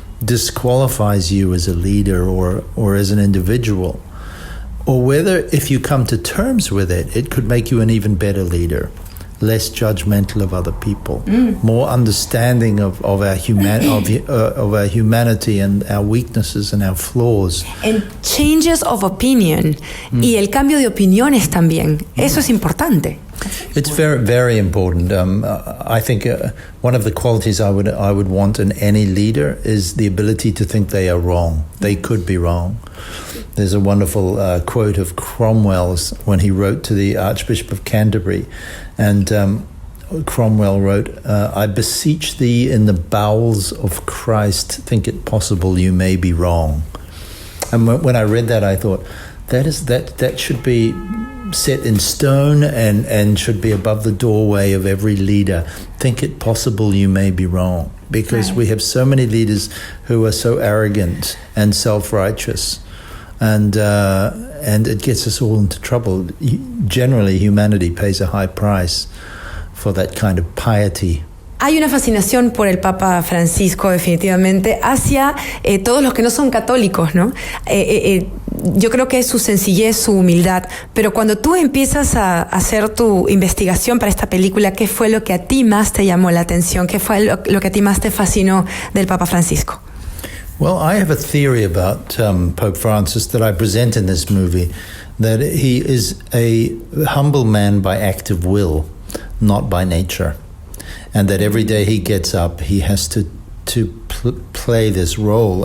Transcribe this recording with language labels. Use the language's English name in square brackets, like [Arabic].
[English] disqualifies you as a leader or as an individual, or whether if you come to terms with it, it could make you an even better leader, less judgmental of other people, more understanding of our humanity and our weaknesses and our flaws. And changes of opinion [Spanish] y el cambio de opiniones también. Eso es importante. [English] It's very, very important. I think one of the qualities I would want in any leader is the ability to think they are wrong. They could be wrong. There's a wonderful quote of Cromwell's when he wrote to the Archbishop of Canterbury, and Cromwell wrote, "I beseech thee in the bowels of Christ, think it possible you may be wrong." And when I read that, I thought that should be set in stone and should be above the doorway of every leader. Think it possible you may be wrong, because we have so many leaders who are so arrogant and self-righteous, and it gets us all into trouble. Generally, humanity pays a high price for that kind of piety. [Spanish] Hay una fascinación por el Papa Francisco, definitivamente, hacia todos los que no son católicos, ¿no? Yo creo que es su sencillez, su humildad. Pero cuando tú empiezas a hacer tu investigación para esta película, ¿qué fue lo que a ti más te llamó la atención? ¿Qué fue lo que a ti más te fascinó del Papa Francisco? [English] Well, I have a theory about Pope Francis that I present in this movie, that he is a humble man by act of will, not by nature. And that every day he gets up, he has to play this role.